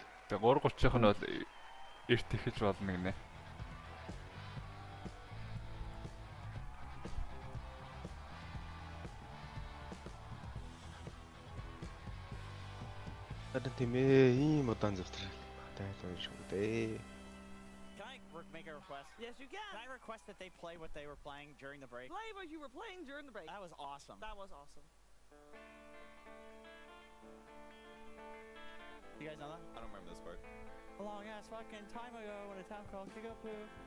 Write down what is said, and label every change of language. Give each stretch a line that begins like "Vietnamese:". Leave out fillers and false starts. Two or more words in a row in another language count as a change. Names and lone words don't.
Mongolian: Тэгээ 3:30-ийнх нь бол эрт эхэлж болно гинэ. Харин тийм ээ, ийм удаан зурдаг. Тайлбар шүү дээ.
English: Can I make a request? Yes, you can. Can I request that they play what they were playing during the break? Play what you were playing during the break. That was awesome. That was awesome. You guys know that? I don't remember this part. A long ass fucking time ago when a town called Kickapoo.